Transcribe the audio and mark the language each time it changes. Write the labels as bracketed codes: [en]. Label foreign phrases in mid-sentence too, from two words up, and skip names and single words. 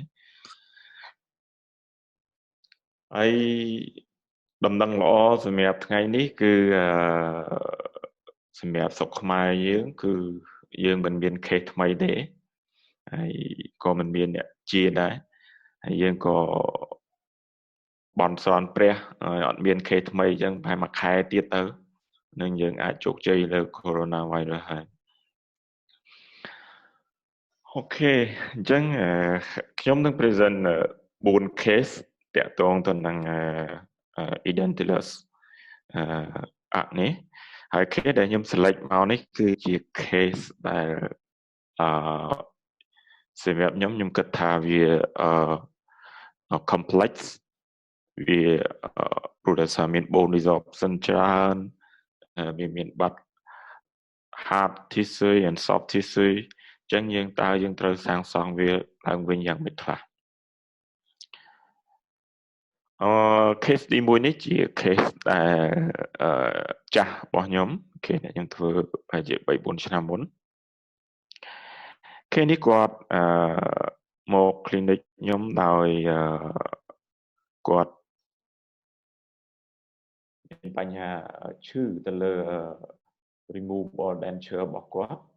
[km] ហើយដំណឹងល្អសម្រាប់ថ្ងៃនេះគឺសម្រាប់ស្រុកខ្មែរយើងគឺយើងមិនមាន case ថ្មីទេហើយក៏មិនមានអ្នកជាដែរហើយយើងក៏បន់ស្រន់ព្រះអត់មាន case ថ្មីអញ្ចឹងប្រហែលមួយខែទៀតទៅនឹងយើងអាចជោគជ័យលើ coronavirus ហើយ អូខេអញ្ចឹងខ្ញុំនឹង present 4 case តាក់ទងទៅនឹង Identilus នេះហើយ case ដែលខ្ញុំ select មកនេះគឺជា case ដែលសម្រាប់ខ្ញុំគិតថាវា complex វាព្រោះថាមាន [en] bone resorption [km] ច្រើនវាមានបាត់ [en] hard tissue and soft tissue [km] អញ្ចឹងយើងត្រូវសាងសង់វាឡើងវិញយ៉ាងម៉េចខ្លះcase ទី1នេះជា case ដែលចាស់របស់ខ្ញុំ case នេះខ្ញុំធ្វើប្រហែលជា 3-4 ឆ្នាំមុន case នេះគាត់មក clinic ខ្ញុំដោយគាត់មានបញ្ហាឈឺទៅលើ [en] removable denture [km] របស់គាត់